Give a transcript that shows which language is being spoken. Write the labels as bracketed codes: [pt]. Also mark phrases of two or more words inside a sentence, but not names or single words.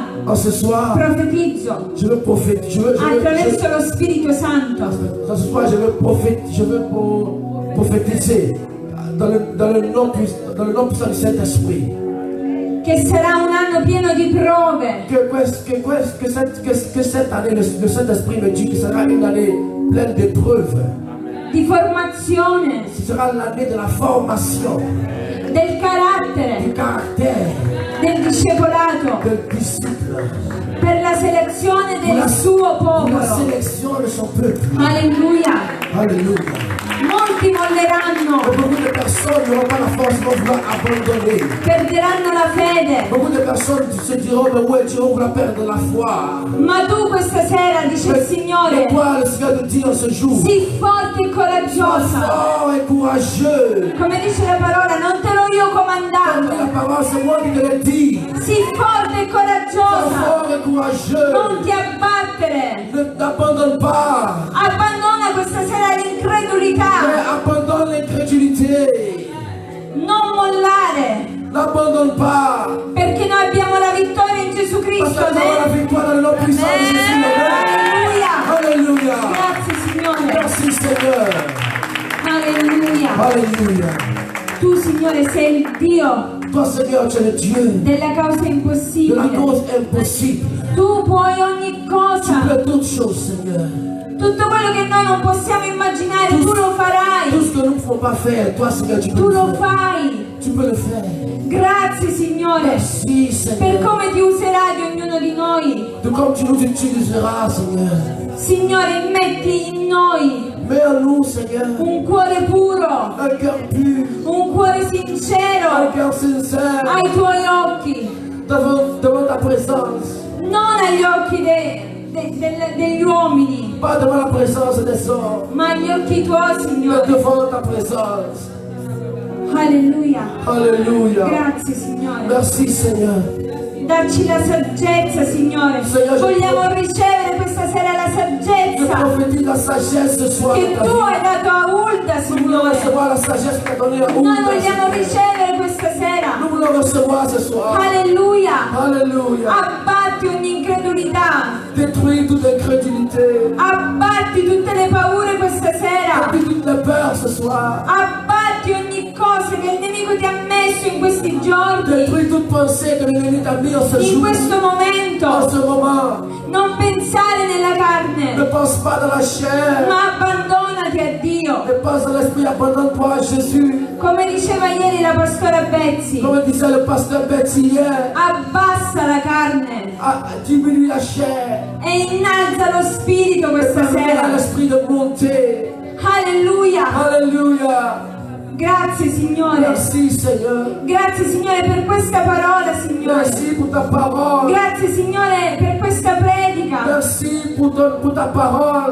[fr] En ce soir, [it] profetizzo [fr] je veux prophétiser. [it] attraverso lo Spirito Santo [fr] Ce soir, je veux prophétiser dans le nom puissant du Saint-Esprit. [it] che sarà un anno pieno di prove, [fr] Que cette année, le Saint-Esprit me dit que ce sera une année pleine d'épreuves. [it] di formazione, [fr] Ce sera l'année de la formation, [it] del carattere, [fr] du caractère, [it] del discepolato, del disciple, per la selezione [fr] pour [it] del suo [fr] pour la [it] popolo. [fr] sélection de son peuple. [it] Alleluia. [fr] Alléluia. [it] Molti molleranno, [fr] Beaucoup de personnes n'auront pas la force, vont vouloir abandonner. [it] perderanno la fede, [fr] Beaucoup de personnes se diront, mais ouais, tu vas vouloir perdre la foi. [it] ma tu questa sera, dice il [fr] Mais [it] Signore, [fr] toi, le Seigneur te dit en ce jour, [it] sii forte e [fr] sois [it] coraggiosa. [fr] fort et courageux. [it] Come dice la parola, non te l'ho io [fr] Comme la [it] comandato. [fr] parole, c'est moi qui te le dis. [it] Sii forte e [fr] Sois [it] coraggiosa. [fr] fort et courageux. [it] Non ti abbattere. [fr] Ne t'abandonne pas. [it] Abbandona questa sera [fr] Mais [it] l'incredulità. [fr] abandonne l'incrédulité. [it] Non mollare. [fr] N'abandonne pas. [it] Perché noi abbiamo la vittoria in Gesù [fr] Parce [it] Cristo. [fr] que nous avons la victoire dans le nom puissant de Jésus. [it] Alleluia. [fr] Alléluia. [it] Grazie Signore. [fr] Merci Seigneur. [it] Alleluia. [fr] Alléluia. [it] Tu Signore sei il Dio [fr] Toi Seigneur, tu es le Dieu [it] della causa [fr] de la [it] impossibile. [fr] cause impossible. [it] Tu puoi ogni [fr] Tu [it] cosa. [fr] peux toutes choses Seigneur. [it] Tutto quello che noi non possiamo immaginare, tu lo [fr] Tout [it] farai. [fr] ce que nous ne pouvons pas faire, toi Seigneur, tu peux Tu le [it] lo [fr] faire. [it] fai. [fr] Tu peux le faire. [it] Grazie Signore [fr] Merci [it] per [fr] Seigneur. [it] come ti userai di ognuno di noi [fr] De comme tu nous utiliseras, Seigneur. [it] Signore, metti in noi [fr] Mets en nous, Seigneur, [it] un cuore puro, [fr] un cœur pur, [it] un cuore [fr] un [it] sincero [fr] cœur sincère, [it] ai tuoi occhi, [fr] devant ta présence. [it] non agli occhi degli uomini, [fr] Pas devant la présence des hommes, [it] ma agli occhi tuoi, [fr] mais [it] Signore. [fr] devant ta présence. [it] Alleluia. [fr] Alléluia. [it] Grazie, Signore. [fr] Merci, Seigneur. [it] Dacci la saggezza, Signore. Signore, Vogliamo ricevere questa sera la [fr] Je [it] saggezza [fr] prophétise la sagesse ce soir. [it] che [fr] dans ta [it] tu [fr] vie. [it] hai dato a Ulda, [fr] Nous voulons [it] Signore. [fr] recevoir la sagesse que tu as donnée à [it] Noi [fr] Oulda, [it] vogliamo [fr] Seigneur. [it] ricevere questa sera. [fr] Nous voulons recevoir ce soir. [it] Alleluia. [fr] Alléluia. [it] Abbatti ogni incredulità. [fr] Détruis toute incrédulité. [it] Abbatti tutte le paure questa sera. [fr] Détruis toutes les peurs ce soir. [it] Abbatti ogni cosa che il nemico ti ha messo in questi giorni, [fr] Détruis toute pensée que l'ennemi t'a mis en ce [it] in [fr] jour. [it] questo [fr] En [it] momento. [fr] ce moment. [it] Non pensare nella [fr] Ne [it] carne, [fr] pense pas dans la chair. [it] ma abbandonati a Dio. [fr] Ne pense dans l'esprit. Abandonne-toi à Jésus. [it] Come diceva ieri la pastora Betsy, [fr] Comme disait le pasteur Betty hier. [it] abbassa la carne [fr] Diminue la chair. [it] e innalza lo spirito questa [fr] Permets à [it] sera. [fr] l'esprit de monter. [it] Alleluia. [fr] Alléluia. [it] Grazie Signore. [fr] Merci Seigneur. [it] Grazie Signore per questa parola, Signore. [fr] Merci pour ta parole. [it] Grazie Signore per questa predica [fr] Merci pour ta parole.